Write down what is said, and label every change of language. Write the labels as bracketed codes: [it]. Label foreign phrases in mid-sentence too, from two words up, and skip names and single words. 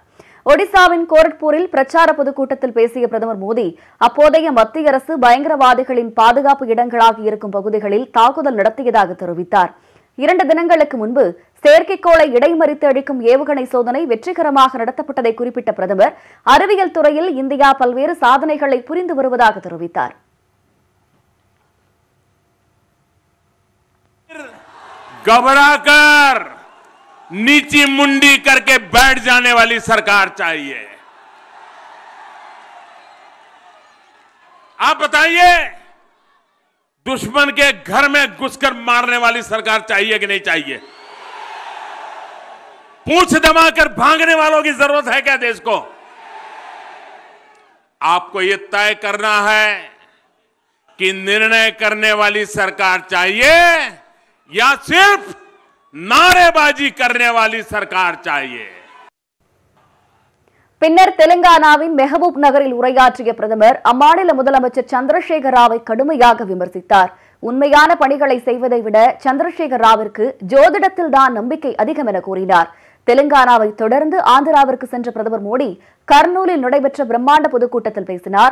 [ta] ஒடிசாவின் கோரட்பூரில் பிரச்சார பொதுக்கூட்டத்தில் பேசிய பிரதமர் மோடி அப்போதைய மத்திய அரசு பயங்கரவாதிகளின் பாதுகாப்பு இடங்களாக இருக்கும் பகுதிகளில் தாக்குதல் நடத்தியதாக தெரிவித்தார். 2 தினங்களுக்கு முன்பு செயற்கைக்கோளை இடைமறித்து அழிக்கும் ஏவுகணை சோதனை வெற்றிகரமாக நடத்தப்பட்டதை குறிப்பிட்ட பிரதமர் அறிவியல் துறையில் இந்தியா பல்வேறு சாதனைகளை புரிந்து வருவதாக தெரிவித்தார். [hi] घबराकर नीची मुंडी करके बैठ जाने वाली सरकार चाहिए। आप बताइए, दुश्मन के घर में घुसकर मारने वाली सरकार चाहिए कि नहीं चाहिए? पूंछ दबाकर भागने वालों की जरूरत है क्या देश को? आपको यह तय करना है कि निर्णय करने वाली सरकार चाहिए या सिर्फ नारेबाजी करने वाली सरकार चाहिए. [ta] பின்னர் தெலுங்கானாவின் மெஹபூப் நகரில் உரையாற்றிய பிரதமர் அம்மாநில முதலமைச்சர் சந்திரசேகர் ராவை கடுமையாக விமர்சித்தார். உண்மையான பணிகளை செய்வதை விட சந்திரசேகர் ராவிற்கு ஜோதிடத்தில்தான் நம்பிக்கை அதிகம் என கூறினார். தெலுங்கானாவை தொடர்ந்து ஆந்திராவிற்கு சென்ற பிரதமர் மோடி கர்னூலில் நடைபெற்ற பிரம்மாண்ட பொதுக்கூட்டத்தில் பேசினார்.